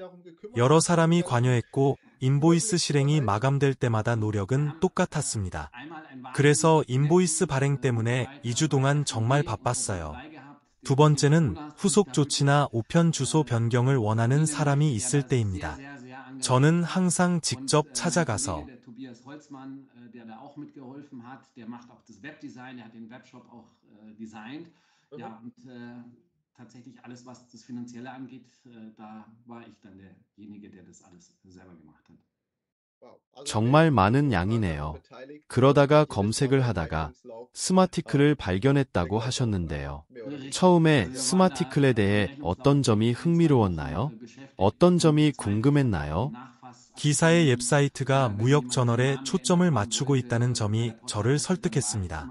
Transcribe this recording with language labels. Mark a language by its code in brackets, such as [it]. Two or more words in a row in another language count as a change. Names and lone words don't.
[ko] 여러 사람이 관여했고 인보이스 실행이 마감될 때마다 노력은 똑같았습니다. 그래서 인보이스 발행 때문에 2주 동안 정말 바빴어요. 두 번째는 후속 조치나 우편 주소 변경을 원하는 사람이 있을 때입니다. 저는 항상 직접 찾아가서 [de] tatsächlich alles, was das Finanzielle angeht, da war ich dann derjenige, der das alles selber gemacht hat. [ko] 정말 많은 양이네요. 그러다가 검색을 하다가 스마티클을 발견했다고 하셨는데요. 처음에 스마티클에 대해 어떤 점이 흥미로웠나요? 어떤 점이 궁금했나요? 기사의 웹사이트가 무역 저널에 초점을 맞추고 있다는 점이 저를 설득했습니다.